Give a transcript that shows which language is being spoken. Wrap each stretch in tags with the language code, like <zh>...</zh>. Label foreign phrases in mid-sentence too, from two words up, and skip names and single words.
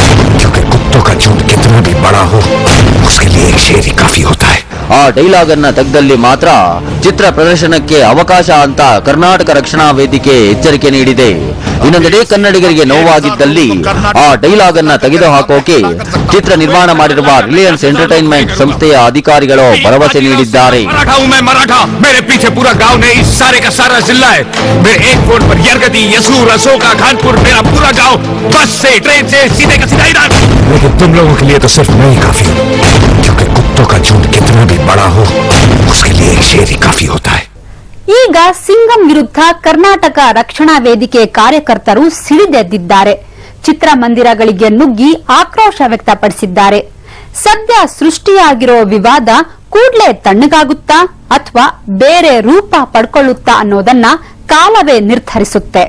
<kn>ಆ ಡೈಲಾಗ್ ಅನ್ನ ತೆಗೆದಲ್ಲಿ ಮಾತ್ರ ಚಿತ್ರ ಪ್ರದರ್ಶನಕ್ಕೆ ಅವಕಾಶ ಅಂತ ಕರ್ನಾಟಕ ರಕ್ಷಣಾ ವೇದಿಕೆ ಎಚ್ಚರಿಕೆ ನೀಡಿದೆ. ಇನ್ನೊಂದೆಡೆ ಕನ್ನಡಿಗರಿಗೆ ನೋವಾಗಿದ್ದಲ್ಲಿ ಆ ಡೈಲಾಗ್ ಅನ್ನ ತೆಗೆದುಹಾಕೋಕೆ ಚಿತ್ರ ನಿರ್ಮಾಣ ಮಾಡಿರುವ ರಿಲಯನ್ಸ್ ಎಂಟರ್ಟೈನ್ಮೆಂಟ್ ಸಂಸ್ಥೆಯ ಅಧಿಕಾರಿಗಳು ಭರವಸೆ ನೀಡಿದ್ದಾರೆ.</kn> <hi>तुम लोगों के लिए तो सिर्फ मैं ही काफी हूँ, क्योंकि कुत्तों का झुंड कितना भी बड़ा हो उसके लिए एक शेर ही काफी होता है.</hi> <kn>ಈಗ ಸಿಂಗಂ ವಿರುದ್ಧ ಕರ್ನಾಟಕ ರಕ್ಷಣಾ ವೇದಿಕೆ ಕಾರ್ಯಕರ್ತರು ಸಿಡಿದೆದ್ದಿದ್ದಾರೆ. ಚಿತ್ರಮಂದಿರಗಳಿಗೆ ನುಗ್ಗಿ ಆಕ್ರೋಶ ವ್ಯಕ್ತಪಡಿಸಿದ್ದಾರೆ. ಸದ್ಯ ಸೃಷ್ಟಿಯಾಗಿರೋ ವಿವಾದ ಕೂಡಲೇ ತಣ್ಣಗಾಗುತ್ತಾ ಅಥವಾ ಬೇರೆ ರೂಪ ಪಡ್ಕೊಳ್ಳುತ್ತಾ ಅನ್ನೋದನ್ನ ಕಾಲವೇ ನಿರ್ಧರಿಸುತ್ತೆ.</kn>